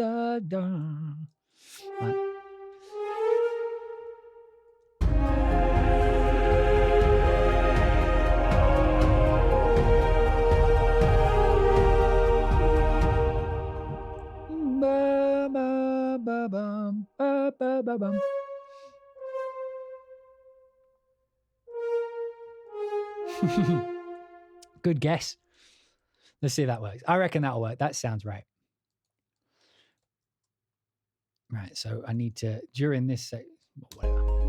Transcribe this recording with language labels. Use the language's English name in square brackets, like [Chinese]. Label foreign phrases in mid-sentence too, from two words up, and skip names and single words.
[English] Right. Ba, ba, ba, bum, ba, ba, ba, bum. Good guess. Let's see if that works. I reckon that'll work. That sounds right. Right, so I need to, during this, whatever.